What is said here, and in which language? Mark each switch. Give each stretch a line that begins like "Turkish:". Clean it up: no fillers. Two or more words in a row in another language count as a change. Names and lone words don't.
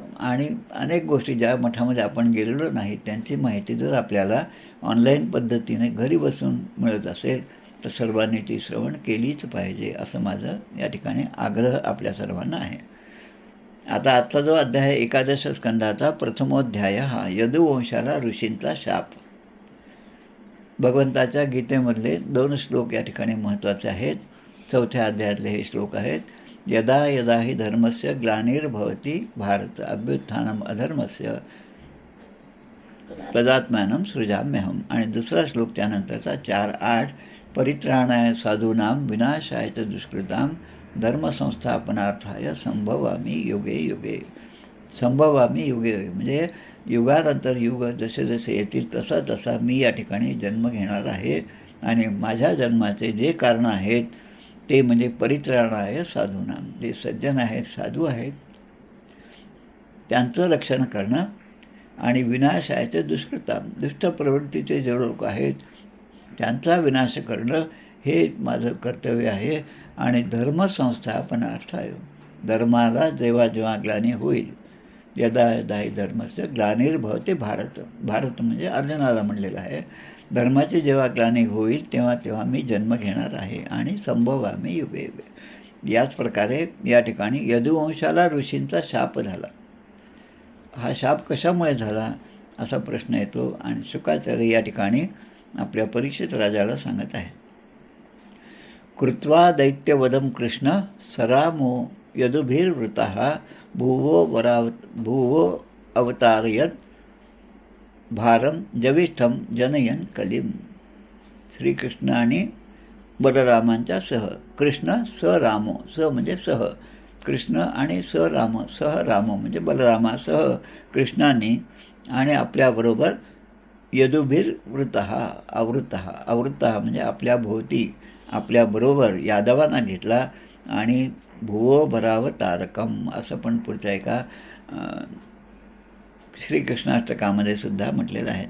Marathi: आणि अनेक गोष्टी ज्या मठामध्ये आपण गेलेलो नाही त्यांची माहिती जर आपल्याला ऑनलाईन पद्धतीने घरी बसून मिळत असेल तर सर्वांनी ती श्रवण केलीच पाहिजे, असं माझं या ठिकाणी आग्रह आपल्या सर्वांना आहे. आता आजचा जो अध्याय आहे एकादश स्कंदाचा प्रथमोध्याय हा यदुवंशाला ऋषींचा शाप. भगवंताच्या गीतेमधले 2 श्लोक या ठिकाणी महत्त्वाचे आहेत. 4थ्या अध्यायातले हे श्लोक आहेत.
Sanskrit: यदा यदा हि धर्मस्य ग्लानिर्भवति भारत अभ्युत्थानम अधर्मस्य तदात्मानं सृजाम्यहम.
Marathi: आणि दुसरा श्लोक त्यानंतरचा
Sanskrit: 4:8 परित्राणाय साधूनां विनाशाय च दुष्कृतां धर्मसंस्थापनार्थाय संभवामी युगे युगे. संभवामी युगे युगे
Marathi: म्हणजे युगानंतर युग जसे जसे येतील तसा तसा मी या ठिकाणी जन्म घेणार आहे. आणि माझ्या जन्माचे जे कारण आहेत ते म्हणजे
Sanskrit: परित्राणाय साधूनां,
Marathi: जे सज्जन आहेत, साधू आहेत, त्यांचं रक्षण करणं, आणि
Sanskrit: विनाशायचे दुष्कृतां,
Marathi: दुष्ट प्रवृत्तीचे जे लोक आहेत त्यांचा विनाश करणं हे माझं कर्तव्य आहे. आणि धर्मसंस्थापनार्थाय, धर्माला जेव्हा जेव्हा ग्लानी होईल,
Sanskrit: यदा यदा हि धर्मस्य ग्लानिर्भवति भारत,
Marathi: भारत म्हणजे अर्जुनाला म्हणलेलं आहे, धर्माची जेव्हा ग्लानी होईल तेव्हा तेव्हा मी जन्म घेणार आहे. आणि
Sanskrit: संभवामी युगे युगे.
Marathi: याच प्रकारे या ठिकाणी यदुवंशाला ऋषींचा शाप झाला. हा शाप कशामुळे झाला असा प्रश्न येतो. आणि शुकाचार्य या ठिकाणी आपल्या परीक्षित राजाला सांगत आहेत.
Sanskrit: कृत्वा दैत्यवधम कृष्ण सरामो यदुभिर्वृतः भुवो अवतारयत भारम जविष्ठम जनयन कलिम.
Marathi: श्रीकृष्ण आणि बलरामांच्या सह,
Sanskrit: कृष्ण स रामो,
Marathi: स म्हणजे सह, कृष्ण आणि स राम, सह राम म्हणजे बलरामासह कृष्णाने आणि आपल्याबरोबर
Sanskrit: यदुभिर्वृत आवृत्त
Marathi: म्हणजे आपल्या भोवती आपल्याबरोबर यादवांना घेतला. आणि
Sanskrit: भुवो भरावतारकम
Marathi: असं पण पुढच्या एका श्रीकृष्णाष्टकामध्ये सुद्धा म्हटलेलं आहे.